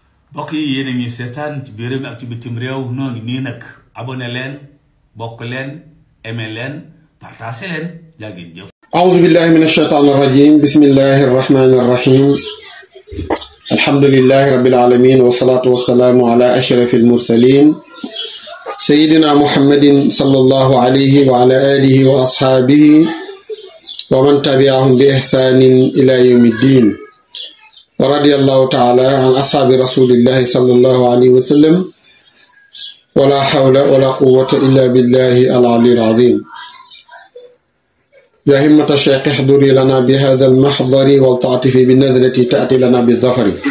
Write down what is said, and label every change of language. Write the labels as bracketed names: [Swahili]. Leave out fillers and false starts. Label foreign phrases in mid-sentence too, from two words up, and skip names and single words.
[Wolof] mbokk yi yéen a ngi seetaan ci biir réew mi ak ci bitim réew noo ngi nii nag abonné leen bokk leen aimé leen partagé leen jaa ngeen jëf. [Arabic] أعوذ بالله من الشيطان الرجيم بسم الله الرحمن الرحيم الحمد لله رب العالمين والصلاة والسلام على أشرف المرسلين سيدنا محمد صلى الله عليه وعلى آله وأصحابه ومن تبعهم بإحسان إلى يوم الدين ورضي الله تعالى عن أصحاب رسول الله صلى الله عليه وسلم ولا حول ولا قوة إلا بالله العلي العظيم يا همة الشيخ احضري لنا بهذا المحضر والتعطفي بالنذرة تأتي لنا بالظفر.